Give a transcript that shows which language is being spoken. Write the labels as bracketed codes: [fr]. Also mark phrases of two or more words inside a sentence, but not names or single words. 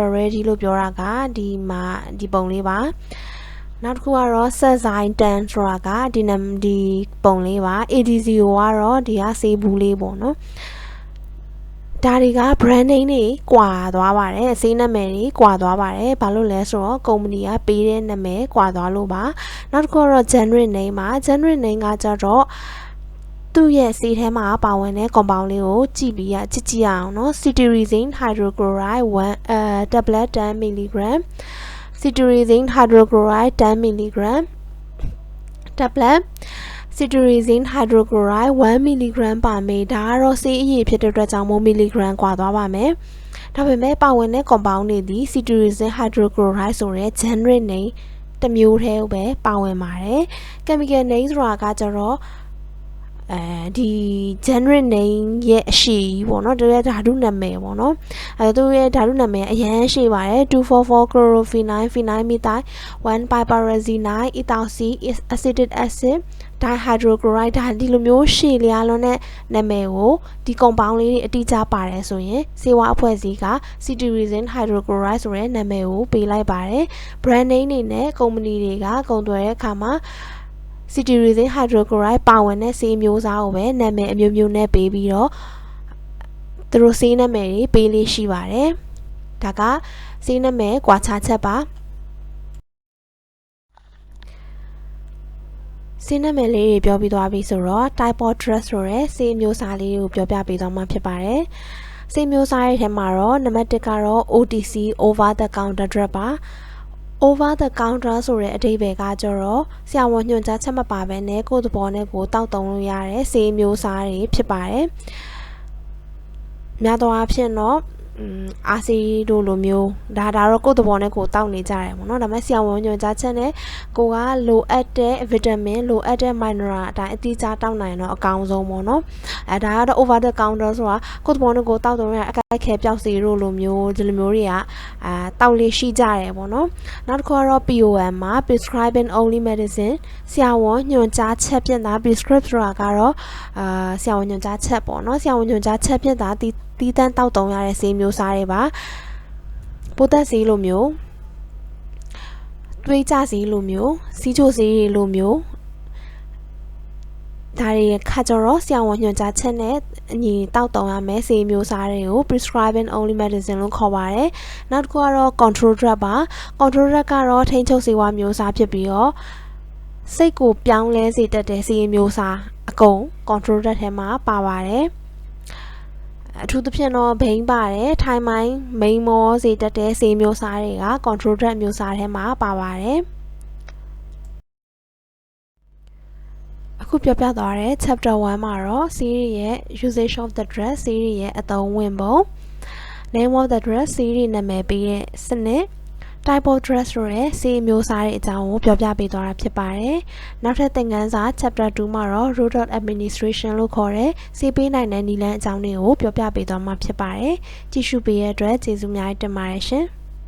[my] Reddy လို့ပြောတာကဒီပုံလေးပါနောက်တစ်ခုကတော့ Sezine 10ဆိုတာကဒီပုံလေးပါ ADCO ကတော့ဒီကဆေးဘူးလေးပေါ့နော်ဒါတွေက [en] brand name [my] တွေကွာသွားပါတယ်ဆေးနာမည်တွေကွာသွားပါတယ်ဘာလို့လဲဆိုတော့ကုမ္ပဏီကပေးတဲ့နာမည်ကွာသွားလို့ပါနောက်တစ်ခုကတော့ [en] generic name [my] ပါ [en] generic name [my] ကကြတော့သူ့ရဲ့ဆေးထဲ မှာပါဝင်တဲ့ compound လေးကိုကြည့်ပြီးကြည့်အောင်နော် [en] cetirizine hydrochloride 1 tablet 10 mg cetirizine hydrochloride 10 mg tablet cetirizine hydrochloride 1 mg [my] ပါမယ်ဒါကတော့ဆေးအရည်ဖြစ်တဲ့အတွက်ကြောင့်မို့ milligram กว่าသွားပါမယ်ဒါ ပေမဲ့ပါဝင်တဲ့ compound တွေဒီ [en] cetirizine hydrochloride [my] ဆိုတဲ့ [en] generic name [my] တစ်မျိုးတည်းပဲပါဝင်ပါတယ် [en] chemical name [my] ဆိုတာကကျတော့ဒီ [en] generic name [my] ရဲ့အရှိပေါ့နော်သူ ရဲ့ဓာတုနာမည်ပေါ့နော်သူရဲ့ဓာတုနာမည်အရန်ရှိပါတယ် [en] 244 chlorophenol phenyl methyl 1 piperazine ethyl C acetic acid [my] dihydrochloride ဒါဒီလိုမျိုးရှည်လျားလွန်းတဲ့နာမည်ကိုဒီ compound လေးတွေအတိအကျပါတယ်ဆိုရင်ဆေးဝါးအဖွဲ့အစည်းက [en] cetirizine hydrochloride [my] ဆိုတဲ့နာမည်ကိုပေးလိုက်ပါတယ် [en] brand name [my] တွေနဲ့ company တွေကကုန်သွယ်တဲ့အခါမှာ [en] cetirizine hydrochloride [my] ပါဝင်တဲ့ဆေးမျိုးစားကိုပဲနာမည်အမျိုးမျိုးနဲ့ပေးပြီးတော့သူတို့ဆေးနာမည်တွေပေးလေးရှိပါတယ်ဒါကဆေးနာမည်ကွာခြားချက်ပါ ဆေးနာမည်လေးတွေပြောပြီးသွားပြီဆိုတော့ [en] type of drug [my] ဆိုတဲ့ဆေးမျိုးစားလေးကိုပြောပြပေးသွားမှာဖြစ်ပါတယ်ဆေးမျိုးစားရဲ့ထဲမှာတော့နံပါတ်1ကတော့ [en] OTC over the counter drug [my] ပါ [en] over the counter [my] ဆိုတဲ့အဓိပ္ပာယ်ကကျတော့ဆရာဝန်ညွှန်ကြားချက်မပါဘဲ နဲ့ကိုယ့်သဘောနဲ့ကိုယ်တောက်သုံးလို့ရတဲ့ဆေးမျိုးစားတွေဖြစ်ပါတယ်။များသောအားဖြင့်တော့အာဆီတို့လိုမျိုးဒါတော့ကိုယ့်သဘောနဲ့ကိုယ်တောက်နေကြတယ်ပေါ့နော်။ဒါပေမဲ့ ဆရာဝန်ညွှန်ကြားချက်နဲ့ကိုကလိုအပ်တဲ့ vitamin လိုအပ်တဲ့ mineral အတိုင်းအတိအကျတောက်နိုင်တော့အကောင်းဆုံးပေါ့နော်။ ဒါကတော့ [en] over the counter [my] ဆိုတာကိုယ့်သဘောနဲ့ကိုယ်တောက်သုံးရတဲ့အကိုက်ခဲပျောက်စီတို့လိုမျိုးဒီလိုမျိုးတွေကတောက်လေးရှိကြတယ်ပေါ့နော်နောက်တစ်ခုကတော့ POM မှာ [en] prescribing only medicine [my] ဆရာဝန်ညွှန်ကြားချက်ဖြင့်သာ prescribe ဆိုတာကတော့ဆရာဝန်ညွှန်ကြားချက်ပေါ့နော်ဆရာဝန်ညွှန်ကြားချက်ဖြင့်သာတီးတန်းတောက်သုံးရတဲ့ဆေးမျိုးစားတွေပါပိုးသက်ဆေးလိုမျိုးသွေးကြဆေးလိုမျိုးစီးချိုဆေးတွေလိုမျိုး ဒါတွေခါကြတော့ဆရာဝန်ညွှန်ကြားချက်နဲ့အညီတောက်သုံးရမယ်ဆေးမျိုးစားတွေကို [en] prescribing only medicine [my] လို့ခေါ်ပါတယ်နောက်တစ်ခုကတော့ [en] control drug [my] ပါ [en] control drug [my] ကတော့ထိန်းချုပ်ဆေးဝါးမျိုးစားဖြစ်ပြီးတော့စိတ်ကိုပြောင်းလဲစေတတ်တဲ့ဆေးမျိုးစားအကုန် [en] control drug [my] ထဲမှာပါပါတယ်အထူးသဖြင့်တော့ဘိန်းပါတယ်ထိုင်းမိုင်းမိန်မောစေတတ်တဲ့ဆေးမျိုးစားတွေက [en] control drug [my] မျိုးစားထဲမှာပါပါတယ် အခုပြောပြသွားတဲ့ chapter 1မှာတော့ series ရဲ့ [en] usage of the drug series [my] ရဲ့အသုံးဝင်ပုံ [en] name of the drug series [my] နာမည်ပေးတဲ့စနစ် [en] type of drug [my] ဆိုတဲ့ဆေးမျိုးစားတဲ့အကြောင်းကိုပြောပြပေးသွားတာဖြစ်ပါတယ်နောက်ထပ်သင်ခန်းစာ chapter 2မှာတော့ [en] route of administration [my] လို့ခေါ်တဲ့ဆေးပေးနိုင်တဲ့နည်းလမ်းအကြောင်းတွေကိုပြောပြပေးသွားမှာဖြစ်ပါတယ်ကြည့်ရှုပေးတဲ့အတွက်ကျေးဇူးများတင်ပါတယ်ရှင်